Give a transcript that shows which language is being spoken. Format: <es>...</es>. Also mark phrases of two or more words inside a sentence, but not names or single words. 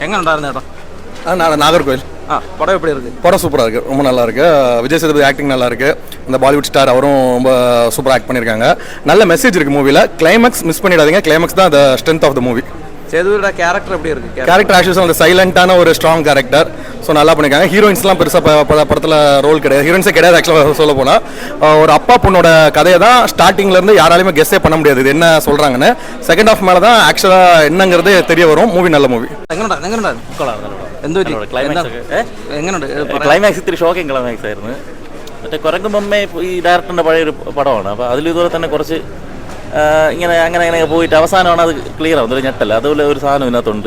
<ml>எங்கே ഉണ്ടായിരുന്നു ചേട്ടാ?</ml> <ta>நாகர்கோவில். படம் எப்படி இருக்கு? படம் சூப்பராக இருக்குது, ரொம்ப நல்லா இருக்கு. விஜய் சேதுபதி ஆக்டிங் நல்லா இருக்கு. இந்த</ta> <en>Bollywood star</en> <ta>அவரும் ரொம்ப சூப்பராக ஆக்ட் பண்ணியிருக்காங்க. நல்ல மெசேஜ் இருக்கு மூவியில்.</ta> <en>climax miss</en> <ta>பண்ணிடாதீங்க. கிளைமேக்ஸ் தான்</ta> <en>the strength of the movie.</en> <ta>சேதுபதியோட கேரக்டர் எப்படி இருக்கு? கேரக்டர் ஆக்சுவலாக அந்த சைலண்டான ஒரு</ta> <en>strong character.</en> <ta>ஸோ நல்லா பண்ணியிருக்காங்க. ஹீரோயின்ஸ்லாம் பெருசாக படத்தில் ரோல் கிடையாது, ஹீரோயின்ஸே கிடையாது. ஆக்சுவலாக சொல்ல போனால் ஒரு அப்பா பொண்ணோட கதையை தான் ஸ்டார்டிங்லேருந்து யாராலையுமே கெஸ்ஸே பண்ண முடியாது இது என்ன சொல்கிறாங்கன்னு.</ta> <en>second half</en> <ta>மேலே தான் ஆக்சுவலாக என்னங்கிறது தெரிய வரும்.</ta> <ml>മൂവി നല്ല മൂവി. ക്ലൈമാക്സ് ഇത്തിരി</ml> <en>shocking climax</en> <ml>ആയിരുന്നു. മറ്റേ കുരങ്ങുമ്പമ്മേ ഈ ഡയറക്ടറിൻ്റെ പഴയൊരു പടമാണ്. അപ്പോൾ അതിൽ ഇതുപോലെ തന്നെ കുറച്ച് അങ്ങനെ പോയിട്ട് അവസാനമാണ് അത് ക്ലിയർ ആവുന്നത്, ഒരു ഞെട്ടല്ല. അതുപോലെ ഒരു സാധനം ഇതിനകത്തുണ്ട്.</ml>